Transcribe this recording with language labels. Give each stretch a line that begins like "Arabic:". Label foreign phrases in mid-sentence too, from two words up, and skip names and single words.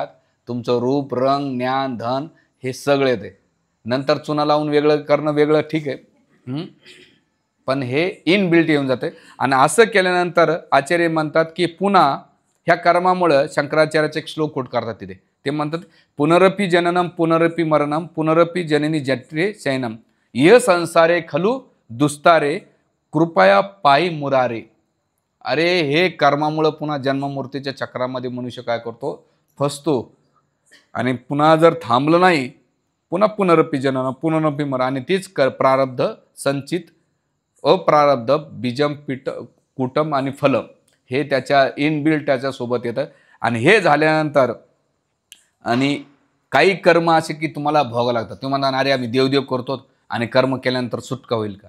Marathi: तुमचं रूप, रंग, ज्ञान, धन हे सगळे ते. नंतर चुना लावून वेगळं करणं वेगळं ठीक आहे, पण हे इनबिल्ट येऊन जाते. आणि असं केल्यानंतर आचार्य म्हणतात की पुन्हा ह्या कर्मामुळं, शंकराचार्याचे एक श्लोक कोट करतात तिथे. ते म्हणतात
Sanskrit: पुनरपि जननम पुनरपि मरणम पुनरपि जननी जठरे शयनम इह संसारे खलु दुस्तारे कृपया पायी मुरारे.
Marathi: अरे हे कर्मामुळं पुन्हा जन्ममूर्तीच्या चक्रामध्ये मनुष्य काय करतो? फसतो. आणि पुन्हा जर थांबलं नाही, पुन्हा
Sanskrit: पुनरपि जनन पुनरपि मरण.
Marathi: आणि तीच प्रारब्ध संचित, अप्रारब्ध, बीजम पीठ कुटम आणि फलम हे त्याच्या इनबिल्ट त्याच्यासोबत येतं. आणि हे झाल्यानंतर आणि काही कर्म असे की तुम्हाला भोगावं लागतात. तुम्ही म्हणता अरे आम्ही देवदेव करतो आणि कर्म केल्यानंतर सुटका होईल का?